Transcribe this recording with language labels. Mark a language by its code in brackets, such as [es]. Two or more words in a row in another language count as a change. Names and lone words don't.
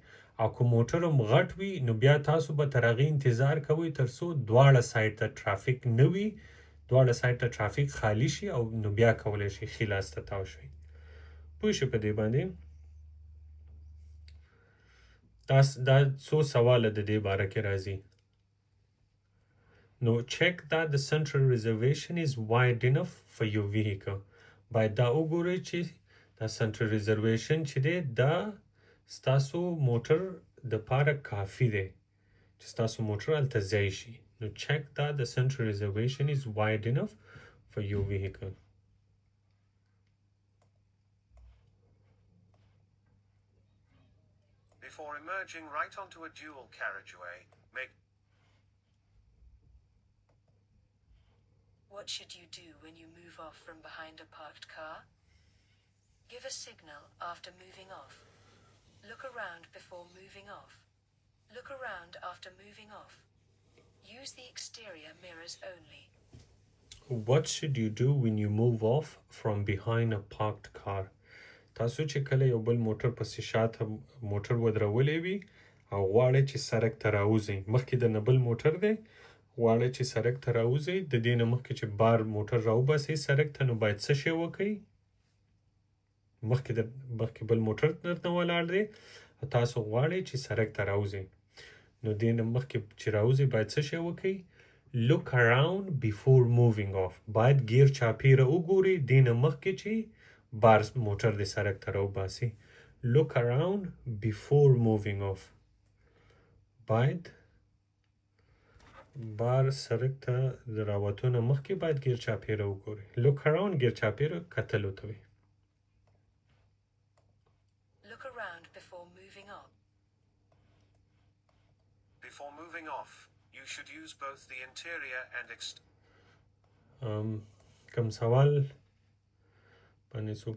[ps] او که موټر هم غټ وي نو بیا تاسو به تر هغې انتظار کوئ تر څو دواړه سایډ ته ټرافیک نه وي، دواړه سایډ ته ټرافیک خالی شي او نو بیا کولی شئ ښي لاس ته تاو شئ. پوه شئ په دې باندې؟ دا څو سواله د دې باره کې راځي. [en] No, check that the central reservation is wide enough for your vehicle. [ps] باید دا وګورئ چې دا [en] central reservation [ps] چې دی دا ستاسو موټر دپاره کافي دی چې ستاسو موټر هلته ځای شي. [en] نو check that the central reservation is wide enough for your vehicle. Before emerging right onto a dual carriageway, make What should you do when you move off from behind a parked car? Give a signal after moving off. Look around before moving off. Look around after moving off. Use the exterior mirrors only. What should you do when you move off from behind a parked car? [ps] تاسو چې کله یو بل موټر پسې شاته موټر ودرولی وي او غواړئ چې سړک ته راوځئ، مخکې د نه بل موټر دی، غواړئ چې سړک ته راوځئ، د دې نه مخکې چې بار موټر راوباسئ سړک ته، نو باید څه شی وکئ؟ مخکې بل موټر درته ولاړ دی او تاسو غواړئ چې سړک ته راوځئ، نو دې نه مخکې چې راوځئ باید څه شی وکئ؟ [en] Look around before moving off. [ps] باید ګیر چاپیره وګورئ دې نه مخکې چې بار موټر د سړک ته راوباسي. [en] Look around before moving off. [ps] باید بار سړک ته د راوتو نه مخکې باید ګیر چاپیره وګورئ. [en] Look around [ps] ګیر چاپیره کتلو ته وایي. [en] Look around before moving off. Before moving off, you should use both the interior and [ps] کوم سوال باندې څوک